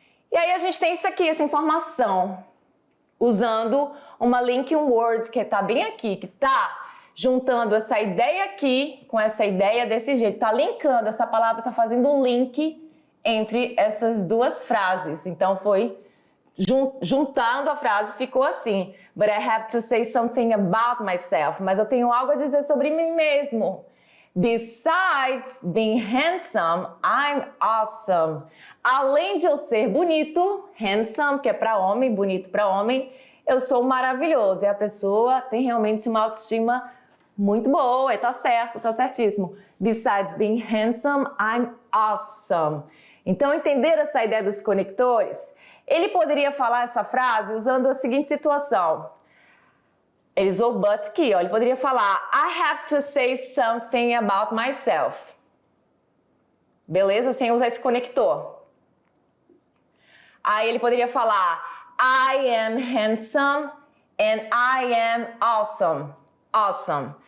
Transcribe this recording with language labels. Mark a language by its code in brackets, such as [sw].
[pt] E aí a gente tem isso aqui, essa informação, usando uma linking word, que está bem aqui, que está juntando essa ideia aqui com essa ideia desse jeito, está linkando, essa palavra está fazendo um link entre essas duas frases. Então foi juntando a frase, ficou assim: [en] But I have to say something about myself. [pt] Mas eu tenho algo a dizer sobre mim mesmo. [en] Besides being handsome, I'm awesome. [pt] Além de eu ser bonito, handsome, que é para homem, bonito para homem, eu sou maravilhoso. E a pessoa tem realmente uma autoestima muito boa, e tá certo, tá certíssimo. [en] Besides being handsome, I'm awesome. [pt] Então, entender essa ideia dos conectores, ele poderia falar essa frase usando a seguinte situação. Ele usou but aqui, ó. Ele poderia falar [en] I have to say something about myself. [pt] Beleza? Sem usar esse conector. Aí ele poderia falar [en] I am handsome and I am awesome. [pt] Awesome.